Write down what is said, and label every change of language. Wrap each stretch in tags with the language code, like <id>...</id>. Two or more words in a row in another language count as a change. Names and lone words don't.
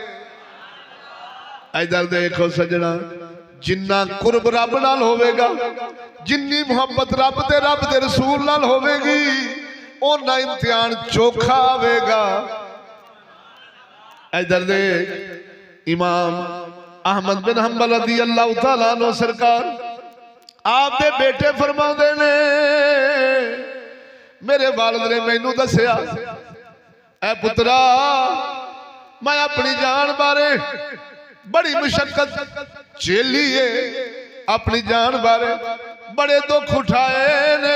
<pa>ادھر دیکھو سجنا جنا قرب رب نال ہووے گا جنی محبت رب دے رسول نال ہووے گی اونا امتحان چوکھا آوے گا. ادھر دے امام احمد بن حنبل</pa> <ar>رضي الله تعالى عنه</ar> <pa>سرکار آپ دے بیٹے فرماؤندے نے میرے والد نے مینوں دسیا اے پترا میں اپنی جان بارے بڑی مشقت جھیلی ہے اپنی جان بارے بڑے دکھ اٹھائے نے.</pa>